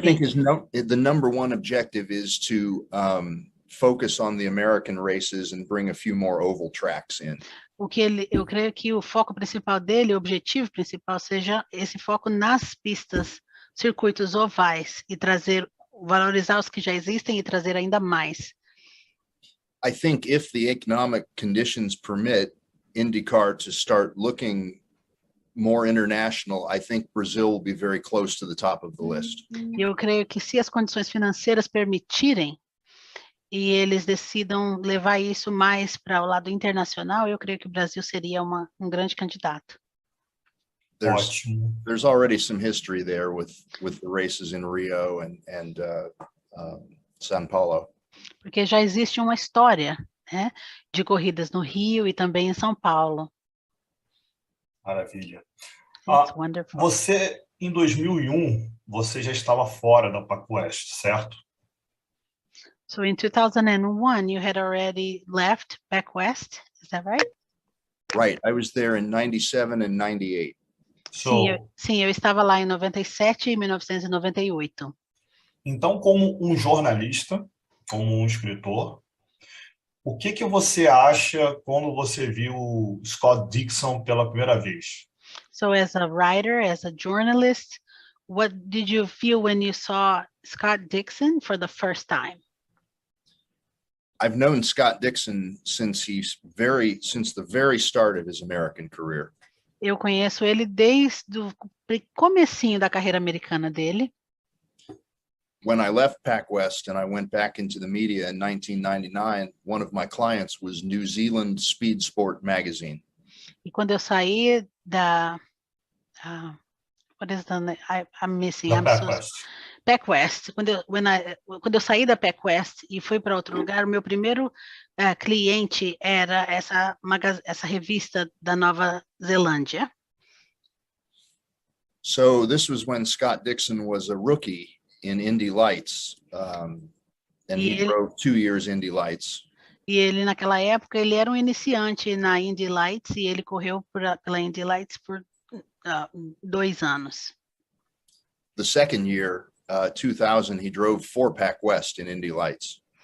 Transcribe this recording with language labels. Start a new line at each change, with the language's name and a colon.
English: I think the #1 objective is to focus on the American races and bring a few more oval tracks in.
Portuguese: Eu creio que o foco principal dele, o objetivo principal, seja esse foco nas pistas, circuitos ovais, e valorizar os que já existem e trazer ainda mais.
English: I think if the economic conditions permit IndyCar to start looking more international, I think Brazil will be very close to the top of the list.
Portuguese: Eu creio que se as condições financeiras permitirem, e eles decidam levar isso mais para o lado internacional, eu creio que o Brasil seria um grande candidato.
English: There's already some history there with the races in Rio and São Paulo.
Portuguese: Porque já existe uma história, né, de corridas no Rio e também em São Paulo. Maravilha. Você, em 2001, você já estava fora da PacWest, certo?
English: So in 2001, you had already left PacWest, is that right? Right, I was there in 97 and 98.
Portuguese: Sim, eu estava lá em 97 e 1998. Então, como um jornalista, como um escritor, o que você acha quando você viu Scott Dixon pela primeira vez?
English: So as a writer, as a journalist, what did you feel when you saw Scott Dixon for the first time? I've known Scott Dixon since the very start of his American career.
Portuguese: Eu conheço ele desde o comecinho da carreira americana dele.
English: When I left PacWest and I went back into the media in 1999, one of my clients was New Zealand Speed Sport magazine.
Portuguese: E quando eu saí da
English: what is the name? I'm missing.
Portuguese: PacWest. Quando eu saí da PacWest e fui para outro lugar, o meu primeiro cliente era essa revista da Nova Zelândia.
English: So this was when Scott Dixon was a rookie in Indy Lights, and he drove 2 years Indy Lights.
Portuguese: E ele, naquela época, ele era um iniciante na Indy Lights e ele correu pela Indy Lights por 2 anos.
English: the second year, 2000, he drove 4-Pac West in Indy Lights.